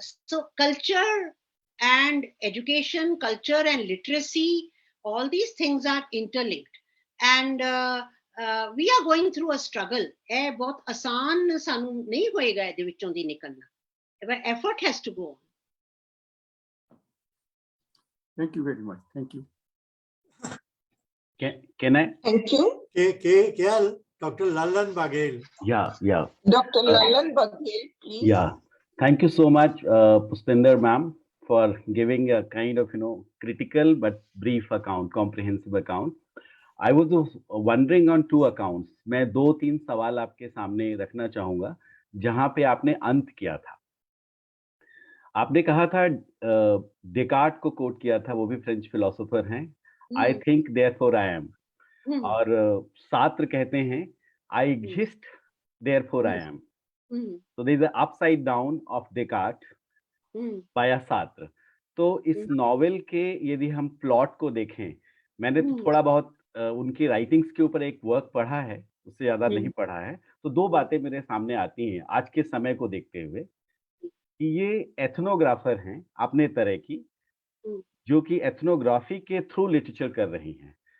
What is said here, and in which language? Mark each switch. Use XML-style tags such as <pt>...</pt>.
<en>So culture and education, culture and literacy, all these things are interlinked, and we are going through a struggle.</en> <pa>ਇਹ ਬਹੁਤ ਆਸਾਨ ਸਾਨੂੰ ਨਹੀਂ ਹੋਏਗਾ ਇਹਦੇ ਵਿੱਚੋਂ ਦੀ ਨਿਕਲਣਾ,</pa> <en>effort has to go on. Thank you very much. Thank you. Can I? Thank you. KL, Dr. Lalan Baghel. Yeah. Dr. Lalan Baghel, please. Yeah. Thank you so much, Pushpinder ma'am, for giving a kind of critical but brief account, comprehensive account. I was wondering on two accounts.</en> <hi>मैं 2-3 सवाल आपके सामने रखना चाहूंगा जहां पे आपने अंत किया था। आपने कहा था डेकार्ट को कोट किया था, वो भी फ्रेंच फिलोसोफर हैं,</hi> <en>I think therefore I am,</en> <hi>और सात्र कहते हैं</hi> <en>I exist therefore I am. So there is an upside down of Descartes पाया Sartre.</en> <hi>तो इस नॉवेल के यदि हम प्लॉट को देखें, मैंने तो थोड़ा बहुत उनकी राइटिंग्स के ऊपर एक वर्क पढ़ा है, उससे ज्यादा नहीं पढ़ा है, तो 2 बातें मेरे सामने आती हैं आज के समय को देखते हुए कि ये एथनोग्राफर हैं अपने तरह की, जो कि एथनोग्राफी के थ्रू लिटरेचर कर रही हैं।</hi>